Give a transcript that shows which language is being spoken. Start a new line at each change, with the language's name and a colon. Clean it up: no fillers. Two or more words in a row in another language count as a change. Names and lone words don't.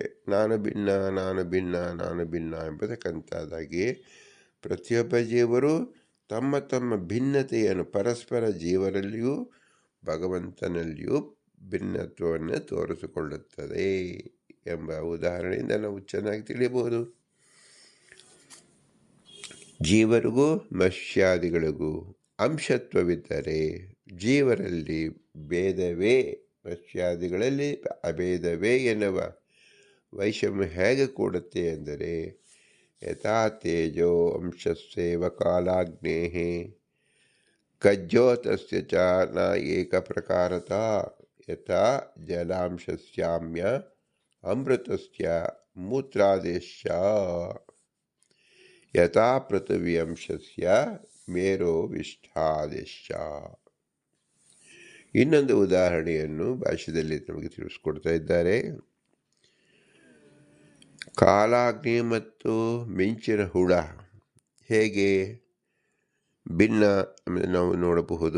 Kannada: ನಾನು ಭಿನ್ನ, ನಾನು ಭಿನ್ನ, ನಾನು ಭಿನ್ನ ಎಂಬತಕ್ಕಂಥದ್ದಾಗಿ ಪ್ರತಿಯೊಬ್ಬ ಜೀವರು ತಮ್ಮ ತಮ್ಮ ಭಿನ್ನತೆಯನ್ನು ಪರಸ್ಪರ ಜೀವರಲ್ಲಿಯೂ ಭಗವಂತನಲ್ಲಿಯೂ ಭಿನ್ನತ್ವವನ್ನು ತೋರಿಸಿಕೊಳ್ಳುತ್ತದೆ ಎಂಬ ಉದಾಹರಣೆಯಿಂದ ನಾವು ಚೆನ್ನಾಗಿ ತಿಳಿಯಬಹುದು. ಜೀವರಿಗೂ ಮತ್ಸ್ಯಾದಿಗಳಿಗೂ ಅಂಶತ್ವವಿದ್ದರೆ ಜೀವರಲ್ಲಿ ಭೇದವೇ, ಮತ್ಸ್ಯಾದಿಗಳಲ್ಲಿ ಅಭೇದವೇ ಎನ್ನುವ ವೈಷಮ್ಯ ಹೇಗೆ ಕೂಡುತ್ತೆ ಎಂದರೆ,
Sanskrit: ಯಥಾ ತೇಜೋ ಅಂಶಸ್ಯೇವ ಕಾಲಾಗ್ನೇಃ ಕಜ್ಜೋತಸ್ಯ ಚ ನ ಏಕ ಪ್ರಕಾರತಃ ಯಥಾ ಜಲಾಂಶಸ್ಯಾಮ್ಯ ಅಮೃತಸ್ಯ ಮೂತ್ರಾದೇಶ್ಯ ಯಥಾ ಪೃಥ್ವಿ ಅಂಶಸ್ಯ ಮೇರೋ ವಿಷ್ಠಾದೇಶ್ಯ.
Kannada: ಇನ್ನೊಂದು ಉದಾಹರಣೆಯನ್ನು ಭಾಷೆಯಲ್ಲಿ ನಮಗೆ ತಿಳಿಸ್ಕೊಡ್ತಾ ಇದ್ದಾರೆ. ಕಾಲಾಗ್ನಿ ಮತ್ತು ಮಿಂಚಿನ ಹುಳ ಹೇಗೆ ಭಿನ್ನ ನಾವು ನೋಡಬಹುದು.